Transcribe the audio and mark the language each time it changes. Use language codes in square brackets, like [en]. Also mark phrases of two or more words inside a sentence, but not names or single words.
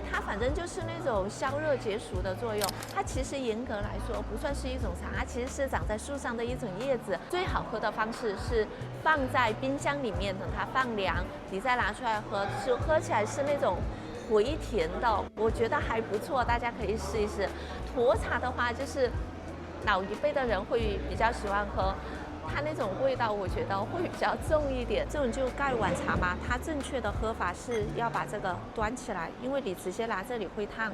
[zh] 它反正就是那種消熱解暑的作用。它其實嚴格來說不算是一種茶，它其實是長在樹上的一種葉子。最好喝的方式是放在冰箱裡面，等它放涼，你再拿出來喝，就喝起來是那種回甜的，我覺得還不錯，大家可以試一試。沱茶的話，就是老一輩的人會比較喜歡喝。它那種味道，我覺得會比較重一點。這種就蓋碗茶嘛，它正確的喝法是要把這個端起來，因為你直接拿這裡會燙。